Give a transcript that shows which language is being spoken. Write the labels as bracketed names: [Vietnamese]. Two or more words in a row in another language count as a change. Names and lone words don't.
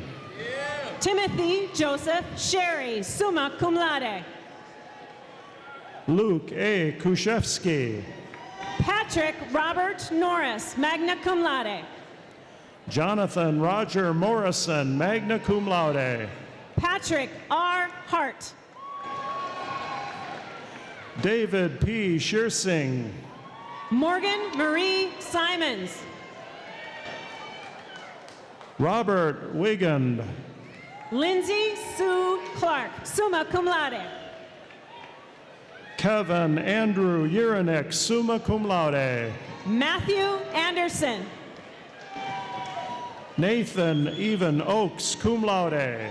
[English] Timothy Joseph Sherry, [Latin] summa cum laude. [English] Luke A. Kushevsky. Patrick Robert Norris, [Latin] magna cum laude. [English] Jonathan Roger Morrison, [Latin] magna cum laude. [English] Patrick R. Hart. David P. Shearsing. Morgan Marie Simons. Robert Wigand. Lindsay Sue Clark, [Latin] summa cum laude. [English] Kevin Andrew Urinek, [Latin] summa cum laude. [English] Matthew Anderson. Nathan Even Oaks, [Latin] cum laude.